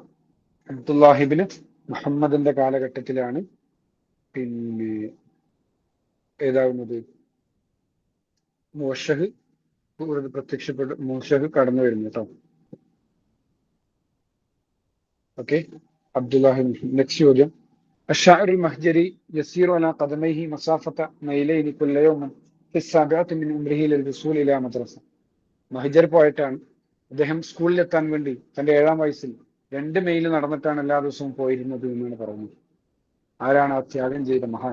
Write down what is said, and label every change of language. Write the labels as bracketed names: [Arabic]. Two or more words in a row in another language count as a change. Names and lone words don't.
[Arabic] عبد الله بن محمد [Malayalam] കാലഘട്ടത്തിലാണ് പിന്നെ ഏതാവുന്നത് മുവശ്ശഖ് മുവശ്ശഖ് കടന്നു വരുന്നത് കേട്ടോ. ഓക്കെ, അബ്ദുല്ലാഹിബിൻ. നെക്സ്റ്റ് ചോദ്യം. [Arabic] الشاعر المهجري يسير على قدميه مسافة ميلين كل يوم في السابعة من عمره للوصول إلى مدرسة. [Malayalam] മഹജർ പോയിട്ടാണ് അദ്ദേഹം സ്കൂളിലെത്താൻ വേണ്ടി തന്റെ 7-ാം വയസ്സിൽ 2 മൈൽ നടന്നിട്ടാണ് എല്ലാ ദിവസവും പോയിരുന്നത് എന്നാണ് പറയുന്നത്. ആരാണ് ആ ത്യാഗം ചെയ്ത മഹാൻ?